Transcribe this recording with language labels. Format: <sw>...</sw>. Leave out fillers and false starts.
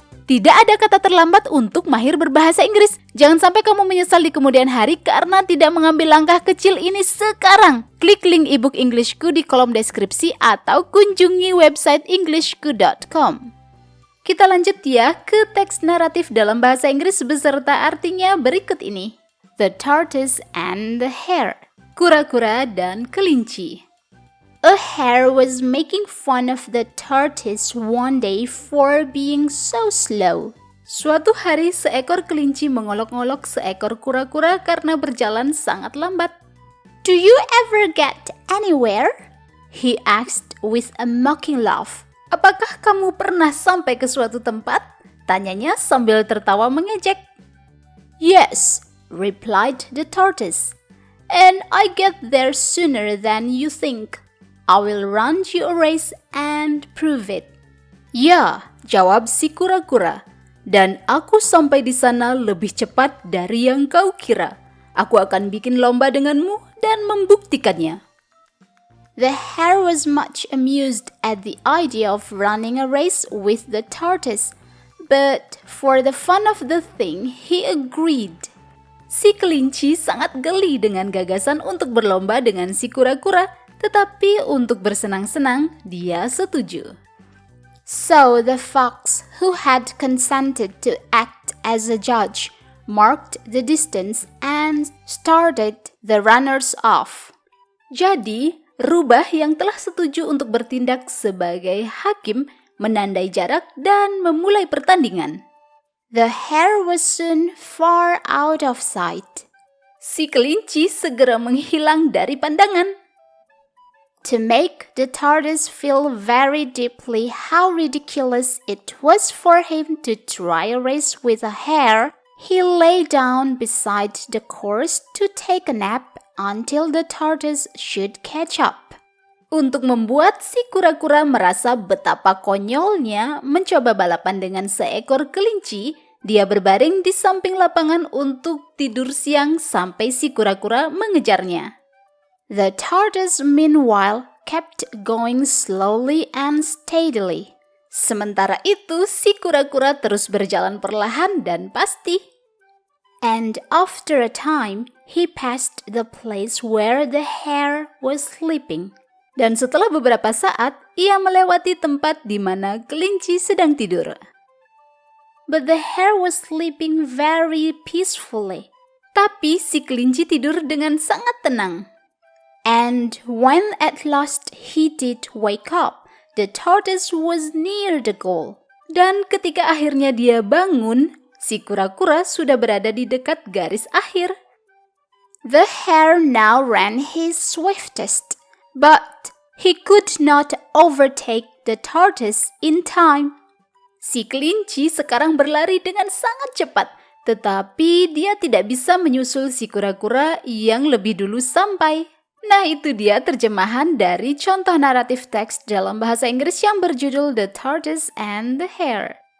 <id>Tidak ada kata terlambat untuk mahir berbahasa Inggris. Jangan sampai kamu menyesal di kemudian hari karena tidak mengambil langkah kecil ini sekarang. Klik link ebook Englishku di kolom deskripsi atau kunjungi website englishku.com. Kita lanjut ya ke teks naratif dalam bahasa Inggris beserta artinya berikut ini.</id> <en>The tortoise and the hare.</en> <id>Kura-kura dan kelinci.</id> <en>A hare was making fun of the tortoise one day for being so slow.</en> <id>Suatu hari seekor kelinci mengolok-olok seekor kura-kura karena berjalan sangat lambat.</id> <en>Do you ever get anywhere? He asked with a mocking laugh.</en> <id>Apakah kamu pernah sampai ke suatu tempat? Tanyanya sambil tertawa mengejek.</id> <en>Yes, replied the tortoise. And I get there sooner than you think. I will run you a race and prove it.</en> <id>Ya, jawab si kura-kura. Dan aku sampai di sana lebih cepat dari yang kau kira. Aku akan bikin lomba denganmu dan membuktikannya.</id> <en>The hare was much amused at the idea of running a race with the tortoise, but for the fun of the thing, he agreed.</en> <id>Si kelinci sangat geli dengan gagasan untuk berlomba dengan si kura-kura, tetapi untuk bersenang-senang, dia setuju.</id> <en>So the fox, who had consented to act as a judge, marked the distance and started the runners off.</en> <id>Jadi, rubah yang telah setuju untuk bertindak sebagai hakim menandai jarak dan memulai pertandingan.</id> <en>The hare was soon far out of sight.</en> <id>Si kelinci segera menghilang dari pandangan.</id> <en>To make the tortoise feel very deeply how ridiculous it was for him to try a race with a hare, he lay down beside the course to take a nap until the tortoise should catch up.</en> <id>Untuk membuat si kura-kura merasa betapa konyolnya mencoba balapan dengan seekor kelinci, dia berbaring di samping lapangan untuk tidur siang sampai si kura-kura mengejarnya.</id> <en>The tortoise meanwhile kept going slowly and steadily.</en> <id>Sementara itu, si kura-kura terus berjalan perlahan dan pasti.</id> <en>And after a time, he passed the place where the hare was sleeping.</en> <id>Dan setelah beberapa saat, ia melewati tempat di mana kelinci sedang tidur.</id> <en>But the hare was sleeping very peacefully.</en> <id>Tapi si kelinci tidur dengan sangat tenang.</id> <en>And when at last he did wake up, the tortoise was near the goal.</en> <id>Dan ketika akhirnya dia bangun, si kura-kura sudah berada di dekat garis akhir.</id> <en>The hare now ran his swiftest, but he could not overtake the tortoise in time.</en> <id>Si kelinci sekarang berlari dengan sangat cepat, tetapi dia tidak bisa menyusul si kura-kura yang lebih dulu sampai. Nah, itu dia terjemahan dari contoh naratif teks dalam bahasa Inggris yang berjudul The Tortoise and the Hare.</id>